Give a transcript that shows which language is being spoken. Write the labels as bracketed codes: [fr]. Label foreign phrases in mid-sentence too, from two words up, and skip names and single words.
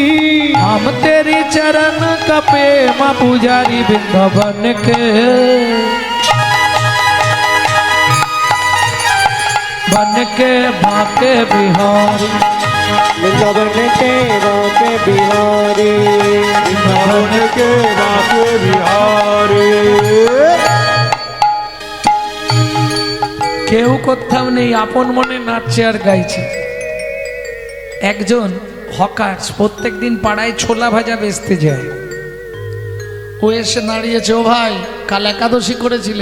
[hi] हम तेरी चरण का प्रेम पुजारी वृंदावन के बन के बांके बिहारी वृंदावन के बांके बिहारी वृंदावन के बाके बिहारी [bn] কেউ কোথাও নেই, আপন মনে নাচছে আর গাইছে। একজন হকার প্রত্যেক দিন পাড়ায় ছোলা ভাজা বেচতে যায়। ও এসে দাঁড়িয়েছে, ও ভাই কাল একাদশী করেছিলে?